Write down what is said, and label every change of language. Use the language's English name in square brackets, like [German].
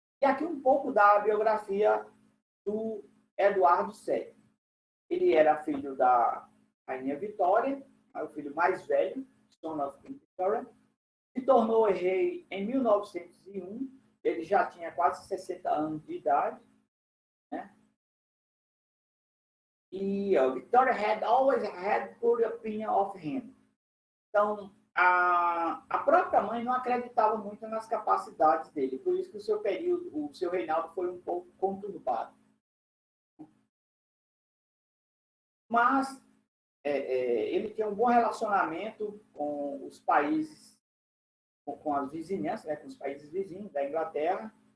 [Portuguese] E aqui um pouco da biografia do Eduardo VII. Ele era filho da Rainha Vitória, o filho mais velho, [English] son of Queen Victoria, [Portuguese] se tornou rei em 1901. Ele já tinha quase 60 anos de idade, né? [English] E Victoria had always had good opinion of him. [Portuguese] Então, a própria mãe não acreditava muito nas capacidades dele, por isso que o seu reinado foi um pouco conturbado. Mas ele tinha um bom relacionamento com os países, com as vizinhanças, né, com os países vizinhos da Inglaterra.